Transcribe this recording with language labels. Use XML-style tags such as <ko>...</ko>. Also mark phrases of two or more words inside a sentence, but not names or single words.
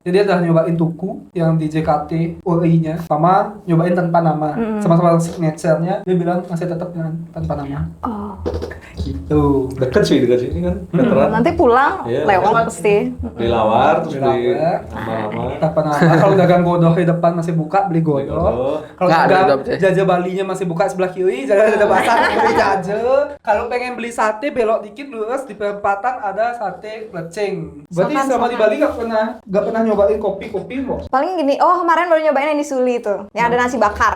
<id>Jadi dia udah nyobain tuku yang di JKT UI-nya, sama nyobain tanpa nama. Sama-sama signature-nya dia bilang masih tetap dengan tanpa nama. Oh, Gitu. Dekat sini kan. Veteran. nanti pulang Iya, lewat lewat. pasti. Dilawar terus beli Dilawar. nama-nama. Tanpa nama. Kalau dagang godoh di depan masih buka beli Beli godoh. godoh. Kalau Nggak ada dagang dapet ya. jajah Balinya masih buka sebelah kiri, jalan ada pasar beli jajah. Kalau pengen beli sate belok dikit lurus di perempatan ada sate plecing. Berarti Sokan, selama di sokan. Bali nggak pernah nyobain kopi-kopi kok. Paling gini, kemarin baru nyobain yang di Suli tuh, yang ada nasi bakar.</id>